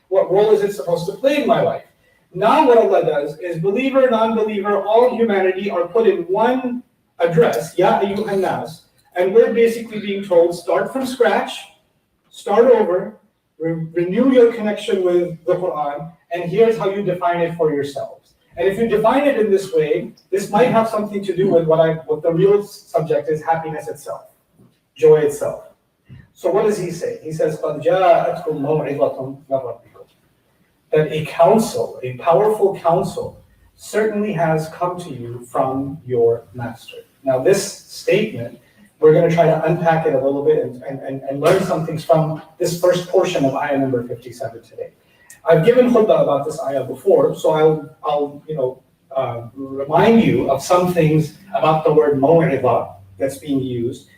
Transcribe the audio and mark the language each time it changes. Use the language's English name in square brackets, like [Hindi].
[English] What role is it supposed to play in my life? Now what Allah does is believer, non-believer, all humanity are put in one address, Ya ayyuhan nas, and we're basically being told, start from scratch, start over, renew your connection with the Quran, and here's how you define it for yourselves. And if you define it in this way, this might have something to do with what the real subject is, happiness itself. Joy itself. So what does he say? He says, [Arabic] قَدْ جَاءَتْكُمْ مَوْعِظَةٌ مِّن رَبِّكُمْ. [English] That a counsel, a powerful counsel, certainly has come to you from your master. Now this statement, we're going to try to unpack it a little bit and learn some things from this first portion of ayah number 57 today. I've given khutbah about this ayah before, so I'll remind you of some things about the word maw'idha that's being used.